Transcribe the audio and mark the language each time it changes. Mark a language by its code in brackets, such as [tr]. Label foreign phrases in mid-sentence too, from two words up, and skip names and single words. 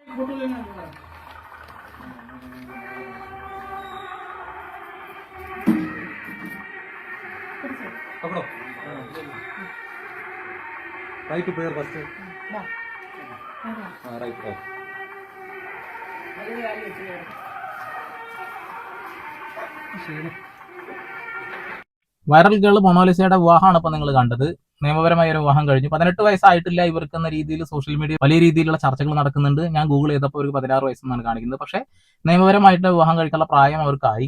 [ml] पकड़ो राइट टू प्लेयर फर्स्ट हाँ राइट राइट വൈറൽ ഗേൾ മൊണാലിസയുടെ വിവാഹമാണ് ഇപ്പൊ നിങ്ങൾ കണ്ടത്. നിയമപരമായ ഒരു വിവാഹം കഴിഞ്ഞു. 18 വയസ്സായിട്ടില്ല ഇവർക്ക് എന്ന രീതിയിൽ സോഷ്യൽ മീഡിയ വലിയ രീതിയിലുള്ള ചർച്ചകൾ നടക്കുന്നുണ്ട്. ഞാൻ ഗൂഗിൾ ചെയ്തപ്പോൾ ഒരു 16 വയസ്സെന്നാണ് കാണിക്കുന്നത്. പക്ഷേ നിയമപരമായിട്ട് വിവാഹം കഴിക്കാനുള്ള പ്രായം അവർക്കായി.